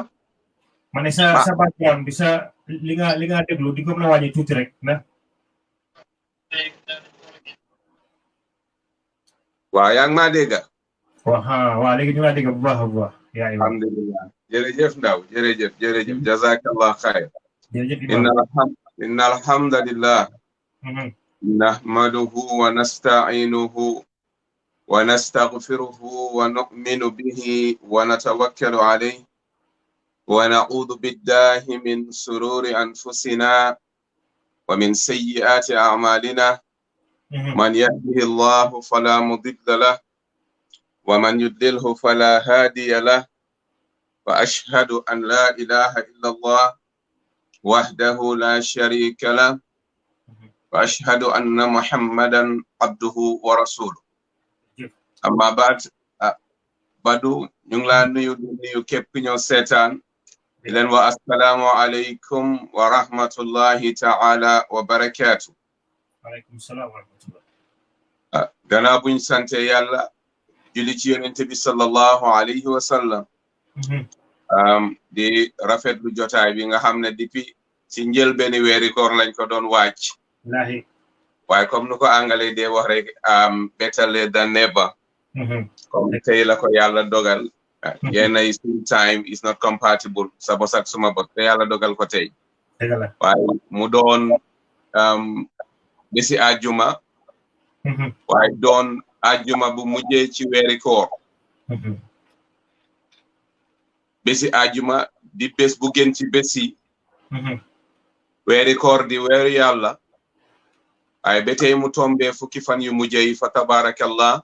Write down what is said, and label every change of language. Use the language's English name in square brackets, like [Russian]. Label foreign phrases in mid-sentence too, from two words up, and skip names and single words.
[Wolof] ma ne sa background bi sa li nga déglu di ko mën a wàññi tuuti rek ndax waaw yaa ngi maa dégg waaw léegi ñu laa dégg bu baax a baax yaa ngi alhamdulillah jërëjëf ndaw jërëjëf [Arabic] جزاك الله خير [Wolof] jërëjëf [Arabic] إن الحمد لله نحمده ونستعينه ونستغفره ونؤمن به ونتوكل عليه ونعوذ بالله من شرور أنفسنا ومن سيئات أعمالنا من يهده الله فلا مضل له ومن يضلله فلا هادي له وأشهد أن لا إله إلا الله وحده لا شريك له وأشهد أن محمدا عبده ورسوله أما بعد [Wolof] Badou ñu ngi laa nuyu képp ñoo seetaan di leen [Arabic] والسلام عليكم ورحمة الله تعالى وبركاته عليكم السلام ورحمة الله [Wolof] gannaaw buñ sante yàlla julli ci yonent bi [Arabic] صلى الله عليه وسلم [Wolof] di rafetlu jotaay bi nga xam ne depuis ci njëlbeeni weeri koor lañ ko doon wàcc waaye comme nu ko anglais dee wax rek [English] better late than never [Wolof] comme tey la ko yàlla dogal yenn [English] time is not compatible [Wolof] sa bos ak suma bos te yàlla dogal ko tey waaye mu doon bési àjjuma waaye doon àjjuma bu mujjee ci weeri koor bési àjjuma di bés bu gën ci bési weeri koor di weeru yàlla waaye ba tey mu tombe fukki fan yu mujjee yi fa tabarakallah